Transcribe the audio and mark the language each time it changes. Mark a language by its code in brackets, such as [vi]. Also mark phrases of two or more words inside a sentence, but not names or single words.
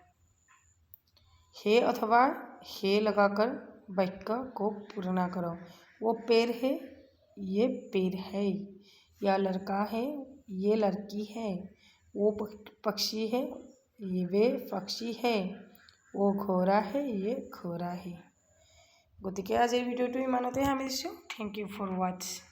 [hi] है अथवा हे लगाकर वाक्य को पूर्ण करो। वो पेड़ है, ये पेड़ है। यह लड़का है, ये लड़की है। वो पक्षी है, ये वे पक्षी है। वो घोड़ा है, ये घोड़ा है। [as] গতিকে আজিৰ ভিডিঅ'টো ইমানতে সামৰিছোঁ। [en] Thank you for watch.